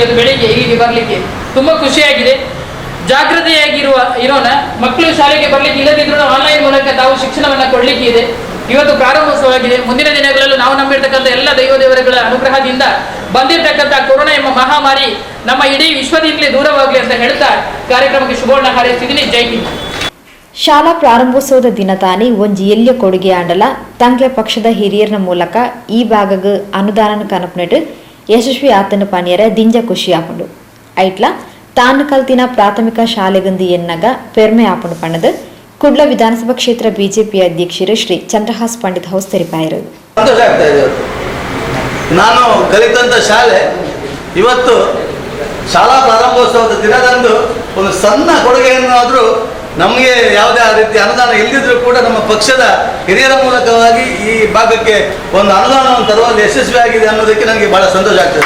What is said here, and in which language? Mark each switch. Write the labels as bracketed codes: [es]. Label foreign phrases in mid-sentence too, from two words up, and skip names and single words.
[kn] ಅದು ಬೆಳಿಗ್ಗೆ ಇಲ್ಲಿಗೆ ಬರಲಿಕ್ಕೆ ತುಂಬಾ ಖುಷಿಯಾಗಿದೆ. ಇರೋಣ, ಮಕ್ಕಳು ಶಾಲೆಗೆ ಬರ್ಲಿಕ್ಕೆ ಇಲ್ಲದಿದ್ರು ಆನ್ಲೈನ್ ಮೂಲಕ ತಾವು ಶಿಕ್ಷಣವನ್ನ ಕೊಡ್ಲಿಕ್ಕೆ ಇದೆ. ಇವತ್ತು ಪ್ರಾರಂಭೋತ್ಸವವಾಗಿದೆ. ಮುಂದಿನ ದಿನಗಳಲ್ಲೂ ನಾವು ನಂಬಿರ್ತಕ್ಕಂಥ ಎಲ್ಲ ದೈವದೇವರುಗಳ ಅನುಗ್ರಹದಿಂದ ಬಂದಿರತಕ್ಕಂಥ ಕೊರೋನಾ ಎಂಬ ಮಹಾಮಾರಿ ನಮ್ಮ ಇಡೀ ವಿಶ್ವದಿಂದಲೇ ದೂರವಾಗಲಿ ಅಂತ ಹೇಳ್ತಾ ಕಾರ್ಯಕ್ರಮಕ್ಕೆ ಶುಭವನ್ನ ಹಾರೈಸ್ತಿದ್ದೀನಿ. ಜೈ ಹಿಂದ್. [tcy] ಶಾಲಾ ಪ್ರಾರಂಭೋತ್ಸವದ ದಿನ ತಾನೇ ಒಂಜಿ ಎಲ್ಲಿಯ ಕೊಡುಗೆ ಆಂಡಲ ತಂಗ್ಲೆ ಪಕ್ಷದ ಹಿರಿಯರ ಮೂಲಕ ಈ ಭಾಗಗ ಅನುದಾನ ಕನಪನಟ್ಟು ಯಶಸ್ವಿ ಆತನ ಪಣಿಯರ ದಿಂಜ ಖುಷಿ ಆಪುಂಡು. ಐಟ್ಲ ತಾನು ಕಲ್ತಿನ ಪ್ರಾಥಮಿಕ ಶಾಲೆಗಂದು ಎನ್ನಗ ಪೆರ್ಮೆ ಆಪುಂಡು ಪಣ್ಣದು ಕುಡ್ಲ ವಿಧಾನಸಭಾ ಕ್ಷೇತ್ರ ಬಿಜೆಪಿ ಅಧ್ಯಕ್ಷರು ಶ್ರೀ ಚಂದ್ರಹಾಸ್ ಪಂಡಿತ್ ಹೌಸ್ ತೆರಿಪಾಯರು. [kn] ಸಂತೋಷ ಆಗ್ತಾ ಇದೆ. ನಾನು ಕಲಿತಂತ ಶಾಲೆ ಇವತ್ತು ಶಾಲಾ ಪ್ರಾರಂಭೋತ್ಸವದ ದಿನದಂದು ಒಂದು ಸಣ್ಣ ಕೊಡುಗೆಯನ್ನಾದರೂ ನಮಗೆ ಯಾವುದೇ ಆ ರೀತಿ ಅನುದಾನ ಇಲ್ಲದಿದ್ರೂ ಕೂಡ ನಮ್ಮ ಪಕ್ಷದ ಹಿರಿಯರ ಮೂಲಕವಾಗಿ ಈ ಭಾಗಕ್ಕೆ ಒಂದು ಅನುದಾನವನ್ನು ತರುವಲ್ಲಿ ಯಶಸ್ವಿಯಾಗಿದೆ ಅನ್ನೋದಕ್ಕೆ ನನಗೆ ಬಹಳ ಸಂತೋಷ ಆಗ್ತದೆ.